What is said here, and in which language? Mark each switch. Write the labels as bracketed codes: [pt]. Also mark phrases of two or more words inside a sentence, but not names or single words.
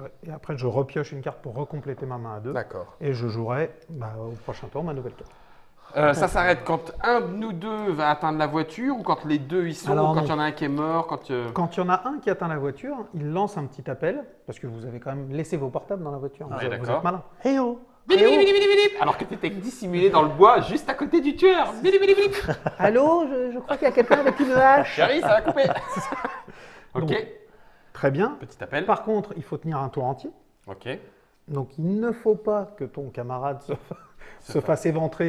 [fr] Et après, je repioche une carte pour recompléter ma main à 2. D'accord. Et je jouerai au prochain tour ma nouvelle carte. Ça s'arrête quand un de nous deux va atteindre la voiture ou quand les deux y sont, Alors, ou quand non. il y en a un qui est mort, quand... Quand il y en a un qui atteint la voiture, il lance un petit appel, parce que vous avez quand même laissé vos portables dans la voiture. Ouais, vous d'accord. êtes malin. Hey oh Bili, bili, bili, bili, bili. Alors que tu étais dissimulé dans le bois juste à côté du tueur. Bili, bili, bili. Allô, je crois qu'il y a quelqu'un avec une hache. Chérie, ça va couper. Ok. Donc, Très bien. Petit appel. Par contre, il faut tenir un tour entier. Ok. Donc, il ne faut pas que ton camarade se fasse éventrer